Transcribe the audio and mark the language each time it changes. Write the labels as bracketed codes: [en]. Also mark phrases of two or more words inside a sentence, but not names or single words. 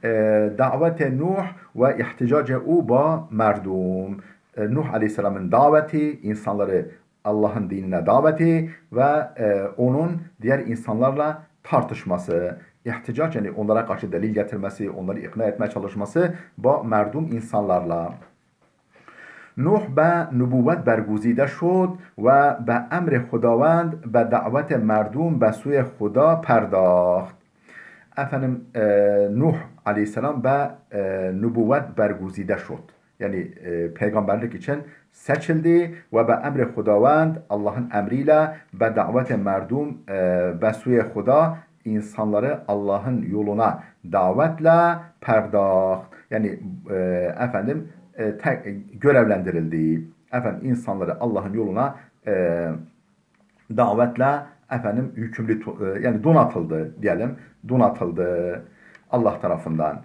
[fa] دعوت نوح و احتجاج با مردم. [tr] Nuh Aleyhisselam'ın daveti, insanları Allah'ın dinine daveti ve onun diğer insanlarla tartışması, ihticac yani onlara karşı delil getirmesi, onları ikna etmeye çalışması bu merdum insanlarla. [fa] نوح به نبوت برگزیده شد و به امر خداوند به دعوت مردم به سوی خدا پرداخت. [tr] Efendim Nuh Aleyhisselam به nübüvvet [fa] برگزیده شد. [tr] Yani peygamberlik için seçildi ve [fa] به امر خداوند [tr] Allah'ın emriyle [fa] به دعوت مردم به سوی خدا [tr] insanları Allah'ın yoluna davetle perdaht. Yani efendim görevlendirildiği, efendim insanları Allah'ın yoluna davetle efendim yükümlü yani donatıldı diyelim, donatıldı Allah tarafından.